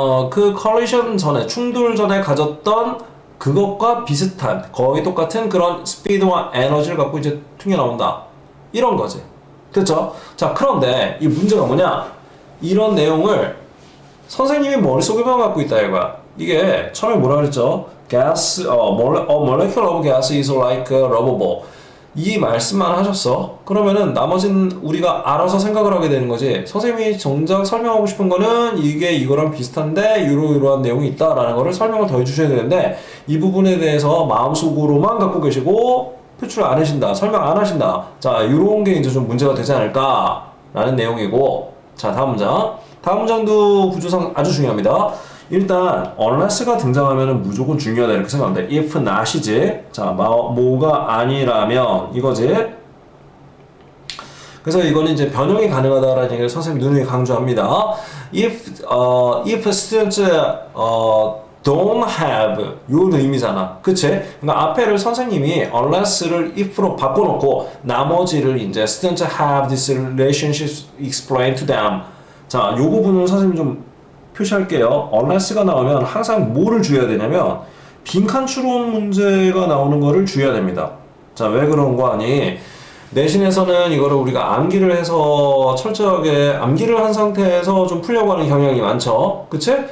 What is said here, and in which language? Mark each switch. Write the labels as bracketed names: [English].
[Korean] 그 collision 전에, 충돌 전에 가졌던 그것과 비슷한, 거의 똑같은 그런 스피드와 에너지를 갖고 이제 튕겨나온다. 이런 거지. 됐죠? 자, 그런데 이 문제가 뭐냐? 이런 내용을 선생님이 머릿속에만 갖고 있다 이거야. 이게 처음에 뭐라 그랬죠? [English] gas, molecule of gas is like a rubber ball. [Korean] 이 말씀만 하셨어. 그러면은 나머지는 우리가 알아서 생각을 하게 되는 거지. 선생님이 정작 설명하고 싶은 거는 이게 이거랑 비슷한데 이러이러한 내용이 있다라는 거를 설명을 더 해주셔야 되는데 이 부분에 대해서 마음속으로만 갖고 계시고 표출 안 하신다, 설명 안 하신다. 자, 이런 게 이제 좀 문제가 되지 않을까라는 내용이고. 자, 다음 문장. 다음 문장도 구조상 아주 중요합니다. 일단 unless가 등장하면 무조건 중요하다 이렇게 생각합니다. [English] if not이지. [Korean] 자, 뭐가 아니라면 이거지. 그래서 이거는 이제 변형이 가능하다라는 얘기를 선생님 누누이 강조합니다. [English] if students don't have [Korean] 요 의미잖아. 그치? 그러니까 앞에를 선생님이 unless를 if로 바꿔놓고 나머지를 이제 [English] students have this relationship explained to them. [Korean] 자, 요 부분을 선생님이 좀 표시할게요. unless가 나오면 항상 뭐를 주의해야 되냐면 빈칸 추론 문제가 나오는 거를 주의해야 됩니다. 자, 왜 그런 거 아니? 내신에서는 이거를 우리가 암기를 해서 철저하게 암기를 한 상태에서 좀 풀려고 하는 경향이 많죠. 그치?